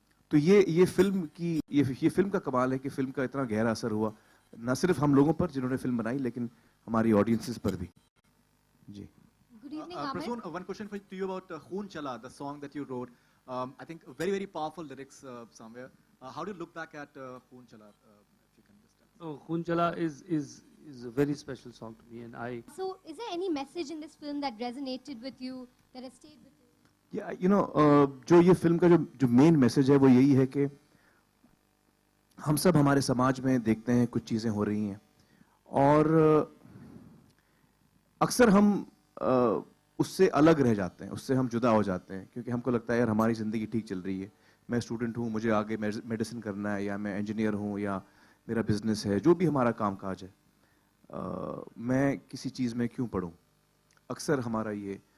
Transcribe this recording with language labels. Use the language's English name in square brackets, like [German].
[Hindi] तो ये फिल्म की ये फिल्म का कमाल है कि फिल्म का इतना गहरा असर हुआ न सिर्फ हम लोगों पर जिन्होंने फिल्म बनाई, लेकिन हमारी ऑडियंसेस पर भी। जी, [English] Good evening. morning, Amir. Prasoon, one question to you about Khoon Chala, the song that you wrote. I think very, very powerful lyrics somewhere. How do you look back at Khoon Chala, if you can just tell us? Oh, Khoon Chala is a very special song to me, and I. So, is there any message in this film that resonated with you, that has stayed with you? Yeah, you know, [Hindi] जो ये film का जो main message है वो यही है कि हम सब हमारे समाज में देखते हैं कुछ चीजें हो रही हैं और अक्सर हम उससे अलग रह जाते हैं, उससे हम जुदा हो जाते हैं क्योंकि हमको लगता है यार हमारी ज़िंदगी ठीक चल रही है, मैं स्टूडेंट हूँ, मुझे आगे मेडिसिन करना है, या मैं इंजीनियर हूँ, या मेरा बिजनेस है, जो भी हमारा काम काज है, मैं किसी चीज़ में क्यों पढ़ूँ, अक्सर हमारा ये।